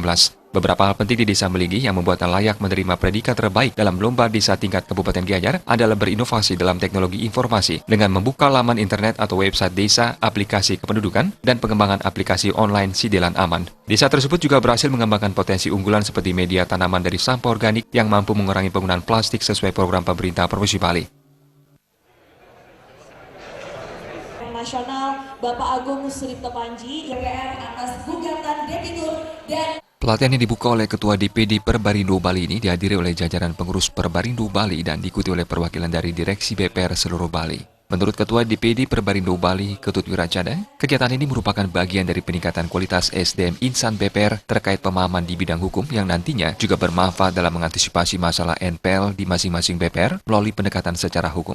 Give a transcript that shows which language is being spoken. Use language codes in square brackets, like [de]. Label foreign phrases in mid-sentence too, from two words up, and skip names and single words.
[id] Beberapa hal penting di Desa Melinggi yang membuatnya layak menerima predikat terbaik dalam Lomba Desa Tingkat Kabupaten Gianyar adalah berinovasi dalam teknologi informasi dengan membuka laman internet atau website desa, aplikasi kependudukan, dan pengembangan aplikasi online Sidelan Aman. Desa tersebut juga berhasil mengembangkan potensi unggulan seperti media tanaman dari sampah organik yang mampu mengurangi penggunaan plastik sesuai program pemerintah Provinsi Bali. Nasional Bapak Agung Suripto Panji, DPR atas gugatan debitur dan Pelatihan yang dibuka oleh Ketua DPD Perbarindo Bali ini dihadiri oleh jajaran pengurus Perbarindo Bali dan diikuti oleh perwakilan dari Direksi BPR seluruh Bali. Menurut Ketua DPD Perbarindo Bali, Ketut Wiracada, kegiatan ini merupakan bagian dari peningkatan kualitas SDM insan BPR terkait pemahaman di bidang hukum yang nantinya juga bermanfaat dalam mengantisipasi masalah NPL di masing-masing BPR melalui pendekatan secara hukum.